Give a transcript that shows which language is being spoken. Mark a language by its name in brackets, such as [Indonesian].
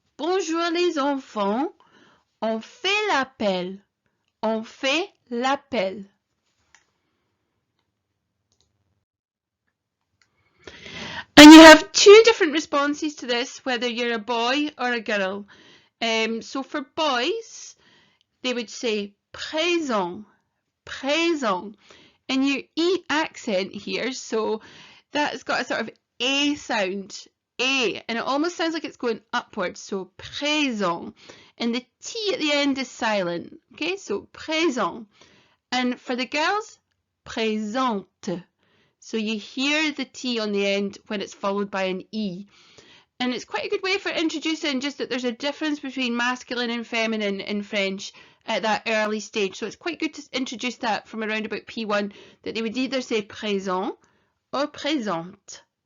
[French] Bonjour les enfants. On fait l'appel. On fait l'appel. [English] And you have two different responses to this, whether you're a boy or a girl. So for boys, they would say présent, présent. And your E accent here, so that's got a sort of A sound, A, and it almost sounds like it's going upwards, so présent. And the T at the end is silent, okay, so présent. And for the girls, présente. So you hear the T on the end when it's followed by an E. And it's quite a good way for introducing just that there's a difference between masculine and feminine in French, at that early stage. So it's quite good to introduce that from around about P1, that they would either say présent or présente.